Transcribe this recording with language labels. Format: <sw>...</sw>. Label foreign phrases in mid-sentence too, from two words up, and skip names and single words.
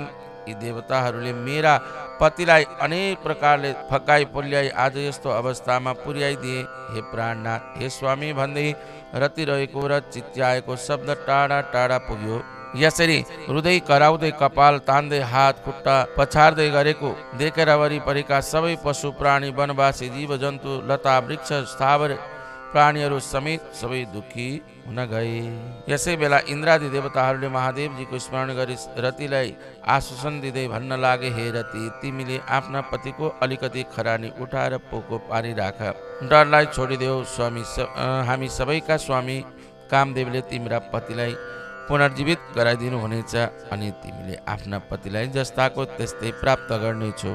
<ne>यी देवताहरूले मेरा पतिलाई अनेक प्रकारले फकाई पोल्याई आज यस्तो अवस्थामा पुर्याइदिए। हे प्राणनाथ, हे स्वामी भन्दै रति रहेको र चिच्याएको शब्द टाढा टाढा पुग्यो। यसरी हृदय कराउँदै कपाल तान्दै हात खुट्टा पछार्दै गरेको देखेर वरिपरिका सबै पशु प्राणी वनवासी जीव जन्तु लता वृक्ष स्थावर प्राणीहरू समेत सबै दुखी हुन गए। यसै बेला इन्द्रादि देवताहरूले महादेवजीको स्मरण गरी रतिलाई आश्वासन दिँदै भन्न लागे, हे रति, तिमीले आफ्ना पतिको अलिकति खरानी उठाएर पोको पारिराख। डरलाई छोडिदेऊ स्वामी। हामी सबैका स्वामी कामदेवले तिम्रा पतिलाई पुनर्जीवित गराइदिनु हुनेछ अनि तिमीले आफ्ना पतिलाई जस्ताको त्यस्तै प्राप्त गर्नेछौ।</ne>